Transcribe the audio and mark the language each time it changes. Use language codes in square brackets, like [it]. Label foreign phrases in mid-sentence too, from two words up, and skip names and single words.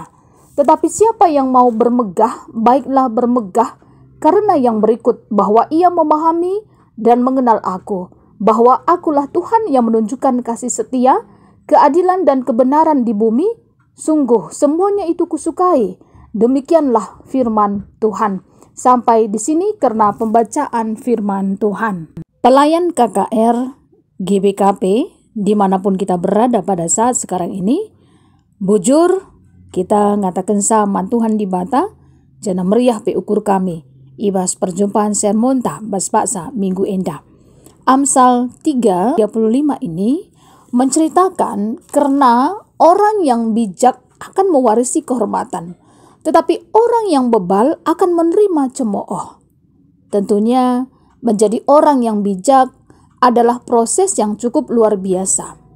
[id] Tetapi siapa yang mau bermegah, baiklah bermegah karena yang berikut, bahwa ia memahami dan mengenal aku, bahwa akulah Tuhan yang menunjukkan kasih setia, keadilan dan kebenaran di bumi. Sungguh semuanya itu kusukai. Demikianlah firman Tuhan. Sampai di sini karena pembacaan firman Tuhan. Pelayan KKR GBKP dimanapun kita berada pada saat sekarang ini, [btx] bujur kita ngatakan sama Tuhan di bata, jana meriah pe ukur kami, ibas perjumpaan sermon ta bas baksa minggu endah. [id] Amsal 3:35 ini menceritakan karena orang yang bijak akan mewarisi kehormatan, tetapi orang yang bebal akan menerima cemooh. Tentunya menjadi orang yang bijak adalah proses yang cukup luar biasa.